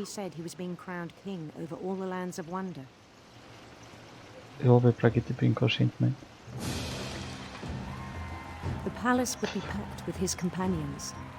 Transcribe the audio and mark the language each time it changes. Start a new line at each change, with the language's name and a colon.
English: he said he was being crowned king over all the lands of wonder.
Portuguese: ele veio para aqui tipo inconscientemente.
English: The palace would be packed with his companions.